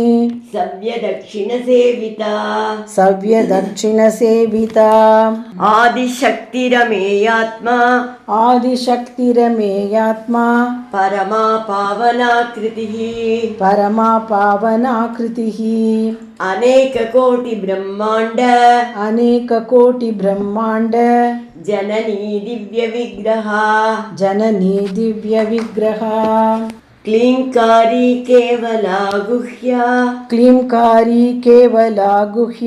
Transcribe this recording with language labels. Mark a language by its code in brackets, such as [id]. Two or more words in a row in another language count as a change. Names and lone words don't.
[sa] ಸವ್ಯದಕ್ಷಿಣಸೇವಿತಾ ಸವ್ಯದಕ್ಷಿಣಸೇವಿತಾ ಆದಿಶಕ್ತಿರಮೇಯಾತ್ಮ ಆದಿಶಕ್ತಿರಮೇಯಾತ್ಮ ಪರಮಾ ಪಾವನಾಕೃತಿಃ ಪರಮಾ ಪಾವನಾಕೃತಿಃ ಅನೇಕ ಕೋಟಿ ಬ್ರಹ್ಮಾಂಡ ಅನೇಕ ಕೋಟಿ ಬ್ರಹ್ಮಾಂಡ ಜನನೀ ದಿವ್ಯ ವಿಗ್ರಹ ಜನನೀ ದಿವ್ಯ ವಿಗ್ರಹ ಕ್ಲೀಂಕಾರಿ ಕೇವಲ ಗುಹ್ಯ ಕ್ಲೀಂಕಾರಿ ಕೇವಲ ಗುಹ್ಯ